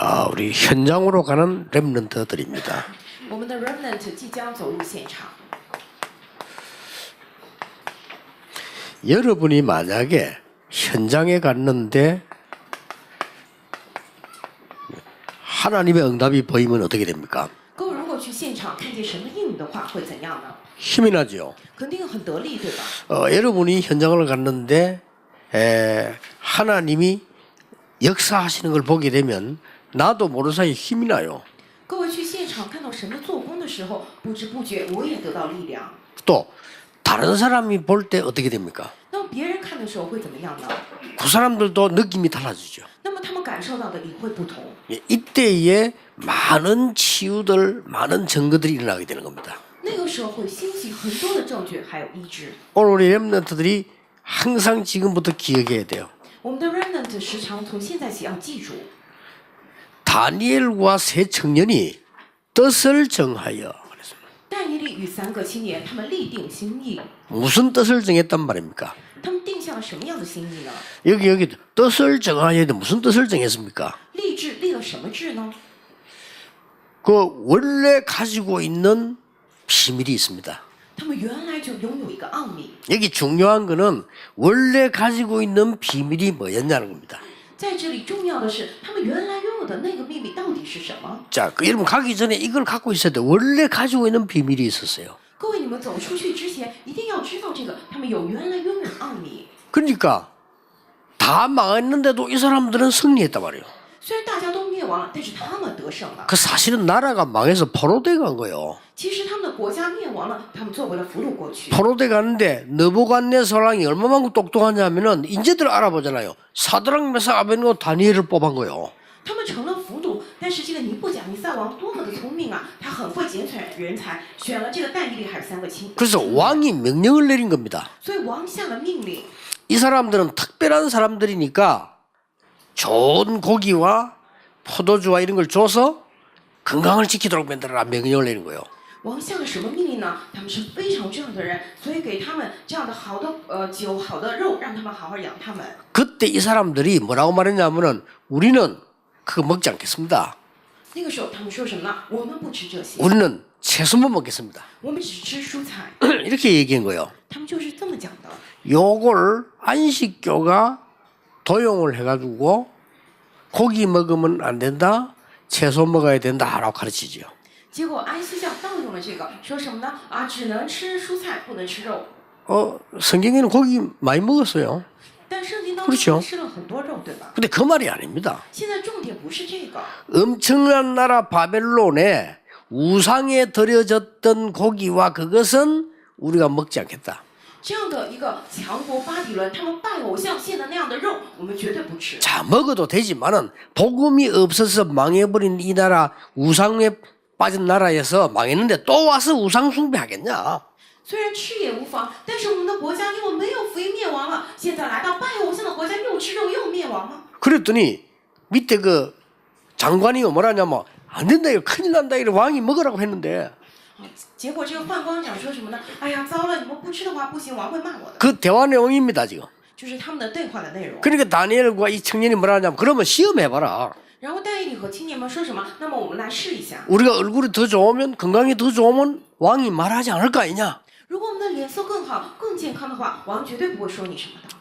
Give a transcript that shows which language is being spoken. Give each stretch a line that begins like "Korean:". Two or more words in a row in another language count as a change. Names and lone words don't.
Korean: 우리 현장으로 가는 렘넌트들입니다.
Chinese: 我们的 remnant 即将走入现场。
Korean: 여러분이 만약에 현장에 갔는데 하나님의 응답이 보이면 어떻게 됩니까?
Chinese: 各位如果去现场看见神的应允的话，会怎样呢？
Korean: 힘이 나죠.
Chinese: 肯定很得力，对吧？
Korean: 여러분이 현장을 갔는데 하나님이 역사하시는 걸 보게 되면 나도 모르는 사이에 힘이 나요.
Chinese: 各位去现场看到神的做工的时候，不知不觉我也得到力量。
Korean: 또 다른 사람이 볼 때 어떻게 됩니까?
Chinese: 那么别人看的时候会怎么样呢？
Korean: 그 사람들도 느낌이 달라지죠.
Chinese: 那么他们感受到的也会不同。
Korean: 이때에 많은 치유들, 많은 증거들이 일어나게 되는 겁니다.
Chinese: 那个时候会兴起很多的证据，还有医治。
Korean: 오늘 우리 렘넌트들이 항상 지금부터 기억해야 돼요.
Chinese: 我们的 remnant 时常从现在起要记住，
Korean: 다니엘과 세 청년이 뜻을 정하여 그랬습니다.
Chinese: 但以理与3个青年，他们立定心意。
Korean: 무슨 뜻을 정했단 말입니까?
Chinese: 他们定下了什么样的心意呢？
Korean: 여기 뜻을 정하여 무슨 뜻을 정했습니까?
Chinese: 立志立了什么志呢？
Korean: 그 원래 가지고 있는 비밀이 있습니다.
Chinese: 他们原来就拥有一个奥秘。
Korean: 여기 중요한 거는 원래 가지고 있는 비밀이 뭐였냐는 겁니다.
Chinese: 在这里重要的是，他们原来拥有的那个秘密到底是什么？
Korean: 자, 여러분 가기 전에 이걸 갖고 있어야 돼. 원래 가지고 있는 비밀이 있었어요.
Chinese: 各位，你们走出去之前，一定要知道这个，他们有原来拥有的奥秘。
Korean: 그러니까 다 망했는데도 이 사람들은 승리했단 말이에요.
Chinese: 虽然大家都灭亡了，但是他们得胜了。
Korean: 그 사실은 나라가 망해서 포로돼 간 거예요.
Chinese: 其实他们的国家灭亡了，他们作为了俘虏过去。
Korean: 포로돼 가는데 느부갓네살 왕이 얼마만큼 똑똑하냐면은 인재들 알아보잖아요. 사드락 메삭 아벤노 다니엘을 뽑은 거예요.
Chinese: 他们成了俘虏，但是这个尼布甲尼撒王多么的聪明啊！他很会拣选人才，选了这个但以理还有3个亲。
Korean: 그래서 왕이 명령을 내린 겁니다.
Chinese: 所以王下了命令，
Korean: 이 사람들은 특별한 사람들이니까 좋은 고기와 포도주와 이런 걸 줘서 건강을 지키도록 만들어라 명령을 내린 거예요.
Chinese: 王下了什么命令呢？他们是非常重要的人，所以给他们这样的好的酒、好的肉，让他们好好养他们。
Korean: 그때 이 사람들이 뭐라고 말했냐면은 우리는 그거 먹지 않겠습니다.
Chinese: 那个时候他们说什么呢？我们不吃这些，
Korean: 우리는 채소만 먹겠습니다.
Chinese: 我们只吃蔬菜。
Korean: 이렇게 얘기한 거예요.
Chinese: 他们就是这么讲的。
Korean: 요걸 안식교가 도용을 해가지고 고기 먹으면 안 된다, 채소 먹어야 된다라고 가르치죠.
Chinese: 结果安息教盗用了这个，说什么呢？啊，只能吃蔬菜，不能吃肉。
Korean: 성경에는 고기 많이 먹었어요.
Chinese: 但圣经当
Korean: 그렇죠
Chinese: 中吃了很多肉，对吧？
Korean: 근데 그 말이 아닙니다.
Chinese: 现在重点不是这个，
Korean: 엄청난 나라 바벨론에 우상에 드려졌던 고기와 그것은 우리가 먹지 않겠다.
Chinese: 这样的一个强国巴比伦，他们拜偶像献的那样的肉，我们绝对不吃。
Korean: 자, 먹어도 되지만은 복음이 없어서 망해버린 이 나라 우상에 빠진 나라에서 망했는데 또 와서 우상 숭배하겠냐?
Chinese: 虽然吃也无妨，但是我们的国家因为没有福音灭亡了，现在来到拜偶像的国家又吃肉又灭亡吗？
Korean: 그랬더니 밑에 그 장관이 뭐라냐면 안 된다 이거 큰일 난다 이거 왕이 먹으라고 했는데
Chinese: 结果这个宦官长说什么呢？哎呀，糟了，你们不吃的话不行，王会骂我的。
Korean: 그 대화 내용입니다 지금.
Chinese: 就是他们的对话的内容。
Korean: 그러니까 다니엘과 이 청년이 뭐라냐면 그러면 시험해봐라.
Chinese: 然后但以理和青年们说什么？那么我们来试一下。
Korean: 우리가 얼굴이 더 좋으면 건강이 더 좋으면 왕이 말하지 않을 거 아니냐.
Chinese: 如果我们的脸色更好、更健康的话，王绝对不会说你什么的。